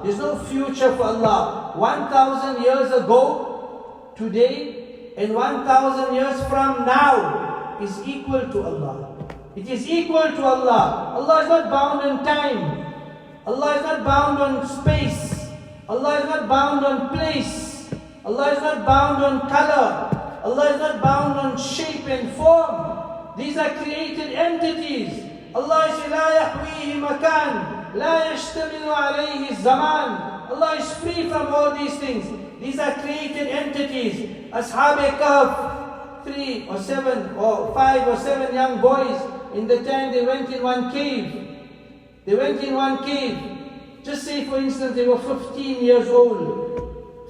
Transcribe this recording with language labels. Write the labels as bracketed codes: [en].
[en] There's no future for Allah. 1,000 years ago, today, and 1,000 years from now is equal to Allah. It is equal to Allah. Allah is not bound in time. Allah is not bound on space. Allah is not bound on place. Allah is not bound on color. Allah is not bound on shape and form. These are created entities. Allah is [ar] لا يحويه مكان لا يشتمل عليه الزمان. [en] Allah is free from all these things. These are created entities. Ashab-e-Kahf, 3 or 7 or 5 or 7 young boys, in the time they went in one cave. They went in one cave. Just say for instance they were 15 years old.